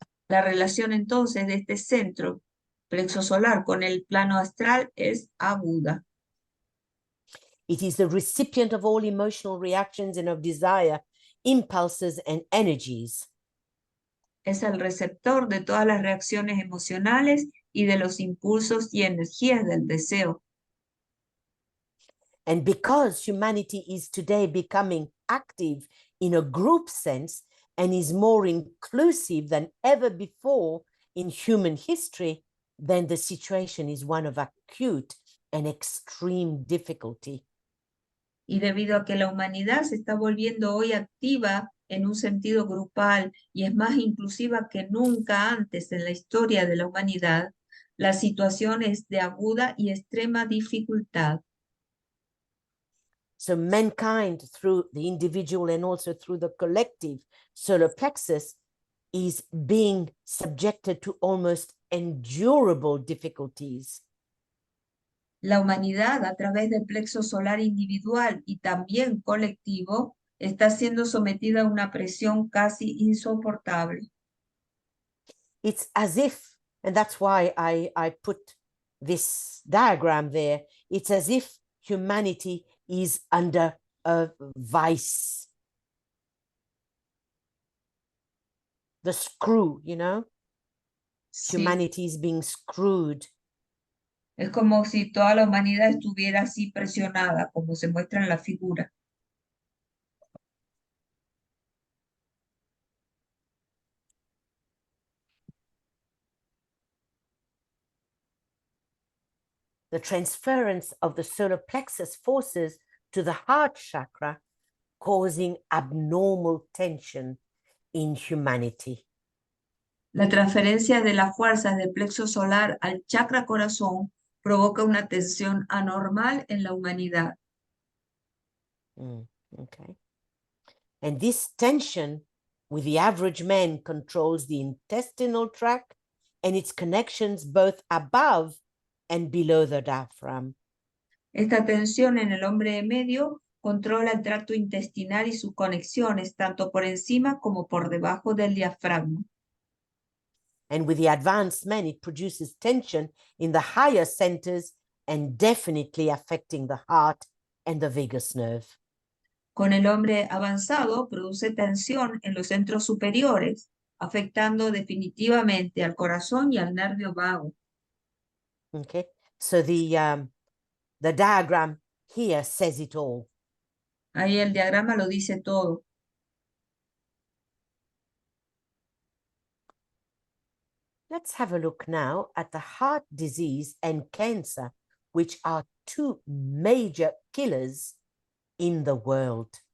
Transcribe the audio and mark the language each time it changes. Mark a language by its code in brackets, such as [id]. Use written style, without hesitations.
[es] La relación entonces de este centro, plexo solar, con el plano astral es aguda. [en] It is the recipient of all emotional reactions and of desire, impulses and energies. [es] Es el receptor de todas las reacciones emocionales y de los impulsos y energías del deseo. [en] And because humanity is today becoming active in a group sense and is more inclusive than ever before in human history, then the situation is one of acute and extreme difficulty. [es] Y debido a que la humanidad se está volviendo hoy activa en un sentido grupal y es más inclusiva que nunca antes en la historia de la humanidad, la situación es de aguda y extrema dificultad. [en] So mankind, through the individual and also through the collective solar plexus, is being subjected to almost endurable difficulties. [es] La humanidad, a través del plexo solar individual y también colectivo, está siendo sometida a una presión casi insoportable. [en] It's as if, and that's why I put this diagram there, it's as if humanity is under a vice. The screw, you know? [es] Sí. [en] Humanity is being screwed. [es] Es como si toda la humanidad estuviera así presionada, como se muestra en la figura. [en] The transference of the solar plexus forces to the heart chakra, causing abnormal tension in humanity. [es] La transferencia de las fuerzas del plexo solar al chakra corazón provoca una tensión anormal en la humanidad. [en] Okay. And this tension with the average man controls the intestinal tract and its connections both above and below the diaphragm. [es] Esta tensión en el hombre medio controla el tracto intestinal y sus conexiones, tanto por encima como por debajo del diafragma. [en] And with the advanced man, it produces tension in the higher centers and definitely affecting the heart and the vagus nerve. [es] Con el hombre avanzado produce tensión en los centros superiores, afectando definitivamente al corazón y al nervio vago. [en] Okay, so the diagram here says it all. [es] Ahí el diagrama lo dice todo. [en] Let's have a look now at the heart disease and cancer, which are two major killers in the world.